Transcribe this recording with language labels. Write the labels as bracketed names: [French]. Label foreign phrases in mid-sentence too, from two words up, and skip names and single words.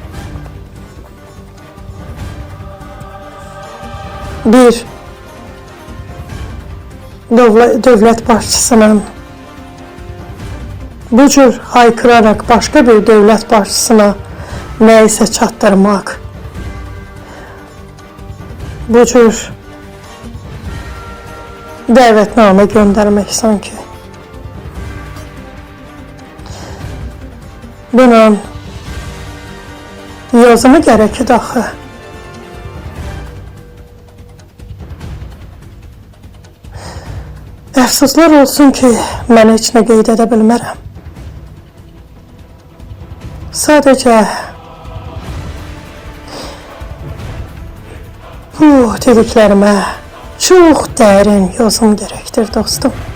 [Turkish] Bir devlet başçısının bu cür haykırarak başka bir devlet başçısına neyse çattırmak, bu cür davetname göndermek sanki. Bunun yazımı gerekir axı. [Azerbaijani] Əfsuslar olsun ki, mən heç nə qeyd edə bilmərəm. Sadəcə bu dediklərimə çox dərin yazım gərəkdir dostum.